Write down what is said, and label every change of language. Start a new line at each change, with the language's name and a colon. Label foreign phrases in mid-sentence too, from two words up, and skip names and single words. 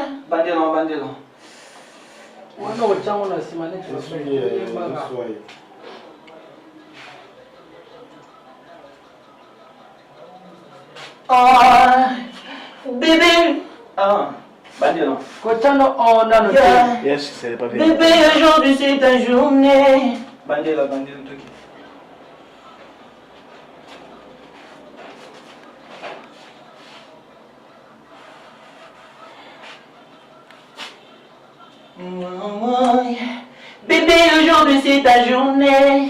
French: Bandelo. Oh, bébé. Ah, bandelo.
English: Yeah. Yes,
French: c'est pas bien. Bébé, aujourd'hui c'est ta journée. Bandelo, toi. Bébé, aujourd'hui c'est ta journée.